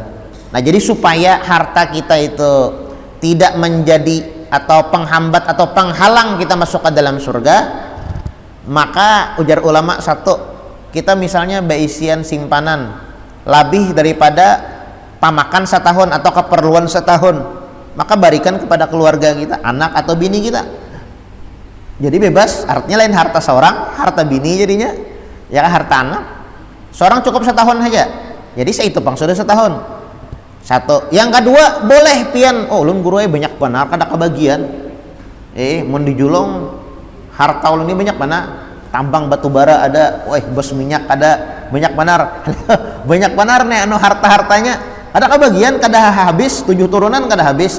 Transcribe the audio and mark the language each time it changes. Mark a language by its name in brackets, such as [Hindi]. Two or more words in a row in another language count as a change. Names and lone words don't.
[Indonesian] Nah, jadi supaya harta kita itu tidak menjadi atau penghambat atau penghalang kita masuk ke dalam surga, maka ujar ulama satu, kita misalnya beisian simpanan lebih daripada pamakan setahun atau keperluan setahun, maka berikan kepada keluarga kita, anak atau bini kita. Jadi bebas, artinya lain harta seorang, harta bini jadinya, ya harta anak. Seorang cukup setahun saja, jadi saya itu sudah setahun. Satu. Yang kedua, [Banjar] boleh pian, oh ulun guru banyak benar kada kebagian. Mun dijulung harta ulun ini banyak mana? [Indonesian] Tambang batu bara ada, bos minyak ada, banyak benar. Banyak benar nih anu harta-hartanya. Ada kebagian kada habis, 7 turunan kada habis.